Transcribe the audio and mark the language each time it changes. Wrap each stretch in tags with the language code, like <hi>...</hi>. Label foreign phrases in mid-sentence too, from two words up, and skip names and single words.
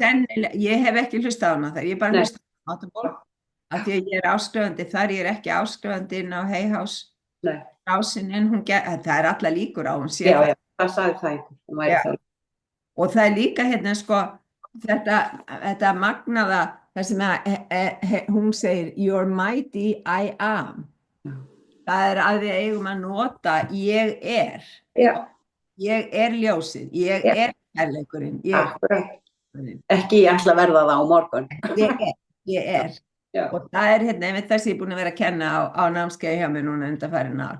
<is>Sennilega, ég hef ekki hlustað á hana þar, ég er bara hlustað á Audible, af því að ég er áskrifandi þar, ég er ekki áskrifandi inn á Hay House rásin, en það er alla líkur á hún. Já, það sagði það einhver. Og það er líka þetta magnaða, það sem hún segir,</is> <en>you're mighty, I am.</en> <is>Það er að við eigum að nota, ég er. Já. Ég er ljósið, ég er kærleikurinn. Ekki ég ætla að verða það á morgun. Ég er. Og það er einmitt það sem ég er búin að vera að kenna á námskeiði hjá mér núna undanfarin ár.</is>